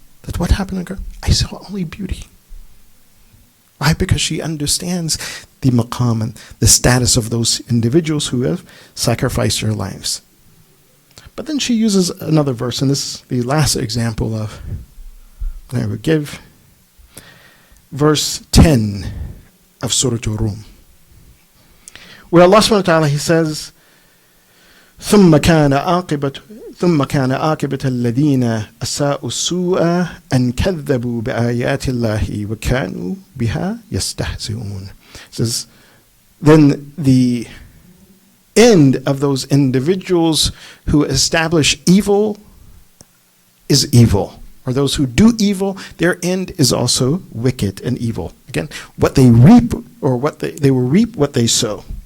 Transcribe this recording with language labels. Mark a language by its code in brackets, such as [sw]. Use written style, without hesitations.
[en] That what happened to her? I saw only beauty. Why? Because she understands the maqam and the status of those individuals who have sacrificed their lives. But then she uses another verse, and this is the last example of what I would give. Verse 10 of Surah Ar-Rum, where Allah subhanahu wa ta'ala, He says, [ar] ثُمَّ كَانَ عَاقِبَةَ الَّذِينَ أَسَاءُوا السُّوءَ أَنْ كَذَّبُوا بِآيَاتِ اللَّهِ وَكَانُوا بِهَا يَسْتَهْزِئُونَ. [en] It says, then the end of those individuals who establish evil is evil. Or those who do evil, their end is also wicked and evil. Again, what they reap, or what they will reap what they sow.